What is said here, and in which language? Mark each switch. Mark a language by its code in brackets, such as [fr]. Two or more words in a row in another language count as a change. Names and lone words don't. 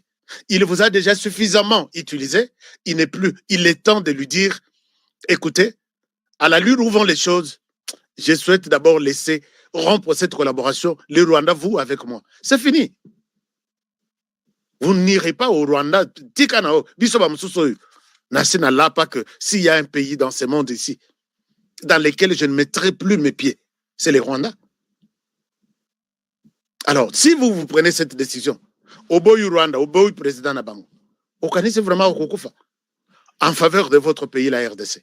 [fr] Il vous a déjà suffisamment utilisé, il est temps de lui dire, écoutez, à l'allure où vont les choses, je souhaite d'abord laisser rompre cette collaboration, les Rwandais, vous avec moi. C'est fini. Vous n'irez pas au Rwanda. Tikanao, bisoba msusoyu. Nasina là pas que s'il y a un pays dans ce monde ici dans lequel je ne mettrai plus mes pieds, c'est le Rwanda. Alors, si vous prenez cette décision, au bout du Rwanda, au bout du président Nabango, vous connaissez vraiment Okukufa en faveur de votre pays, la RDC.